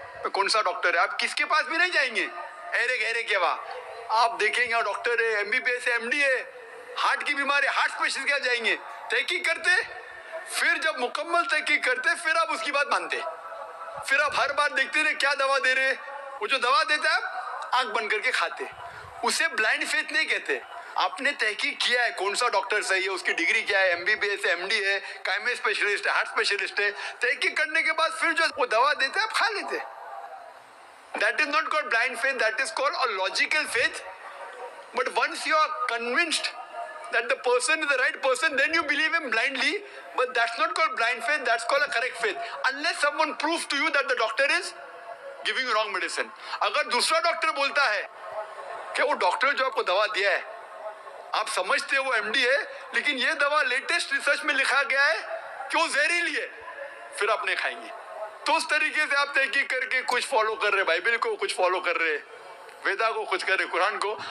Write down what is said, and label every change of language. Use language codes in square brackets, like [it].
[hi] कौन सा डॉक्टर है, आप किसके पास भी नहीं जाएंगे एरे गहरे के वहाँ, आप देखेंगे डॉक्टर है, MBBS है, MD है, हार्ट की बीमारी, हार्ट स्पेशलिस्ट के जाएंगे, तहकीक करते, फिर जब मुकम्मल तहकीक करते फिर आप उसकी बात मानते, फिर आप हर बार देखते रहे क्या दवा दे रहे, वो जो दवा देता है आप आंख बंद करके खाते, उसे ब्लाइंड फेथ नहीं कहते। आपने तहकीक किया है कौन सा डॉक्टर सही है, उसकी डिग्री क्या है, MBBS है, MD है, कायमे स्पेशलिस्ट है, हार्ट स्पेशलिस्ट है, तहकीक करने के बाद फिर जो वो दवा देते हैं आप खा लेते। [en] That is not called blind faith, that is called a logical faith. But once you are convinced that the person is the right person, then you believe him blindly. But that's not called blind faith, that's called a correct faith. Unless someone proves to you that the doctor is giving you wrong medicine. [hi] अगर दूसरा doctor बोलता है कि वो doctor जो आपको दवा दिया है, आप समझते हो वो MD है, लेकिन ये दवा लेटेस्ट रिसर्च में लिखा गया है कि वो जहरीली है, फिर आप नहीं खाएंगे। तो उस तरीके से आप तहकीक करके कुछ फॉलो कर रहे, बाइबल को कुछ फॉलो कर रहे, वेदा को कुछ कर रहे, कुरान को।